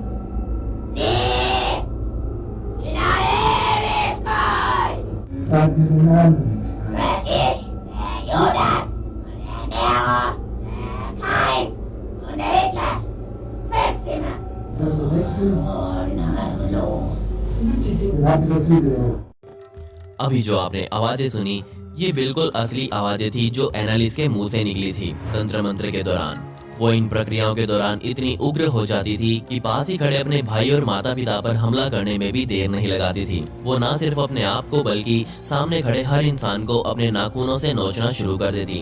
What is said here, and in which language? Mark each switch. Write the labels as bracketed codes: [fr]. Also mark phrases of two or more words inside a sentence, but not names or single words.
[de] Nee! In alle Ewigkeit! Sag mir den Namen. Wer ich, der Judas und der Nero, der Kain und der Hitler. Festgemacht. Das war 16. Oh nein, los. Den habt ihr natürlich. [hi] अभी जो आपने आवाजें सुनी, ये बिल्कुल असली आवाजें थी जो एनालिस के मुंह से निकली थी तंत्र मंत्र के दौरान। वो इन प्रक्रियाओं के दौरान इतनी उग्र हो जाती थी कि पास ही खड़े अपने भाई और माता पिता पर हमला करने में भी देर नहीं लगाती थी। वो ना सिर्फ अपने आप को बल्कि सामने खड़े हर इंसान को अपने नाखूनों से नोचना शुरू कर देती।